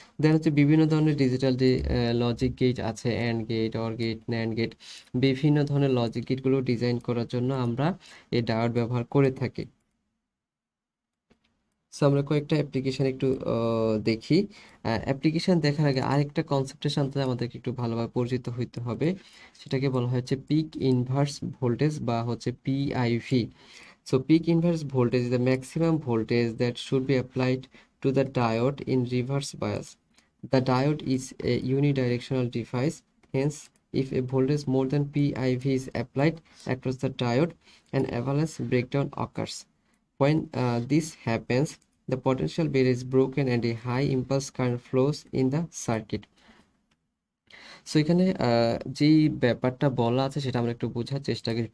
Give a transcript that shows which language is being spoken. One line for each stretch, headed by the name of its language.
Bangla: দেন হচ্ছে বিভিন্ন ধরনের ডিজিটাল যে লজিক গেট আছে, and get, or gate, NAND gate, বিভিন্ন ধরনের লজিক গেটগুলো ডিজাইন করার জন্য আমরা এই ডায়োড ব্যবহার করে থাকি। সো আমরা কয়েকটা অ্যাপ্লিকেশন একটু দেখি। অ্যাপ্লিকেশন দেখার আগে আরেকটা কনসেপ্টের সাথে আমাদেরকে একটু ভালোভাবে পরিচিত হইতে হবে, সেটাকে বলা হচ্ছে পিক ইনভার্স ভোল্টেজ বা হচ্ছে PIV.
English: So peak inverse voltage is the maximum voltage that should be applied to the diode in reverse bias. The diode is a unidirectional device, hence if a voltage more than PIV is applied across the diode, an avalanche breakdown occurs. When this happens, the potential barrier is broken and a high impulse current flows in the circuit.
Bangla: So এখানে যেই ব্যাপারটা বলা আছে সেটা আমরা একটু বোঝার চেষ্টা করি।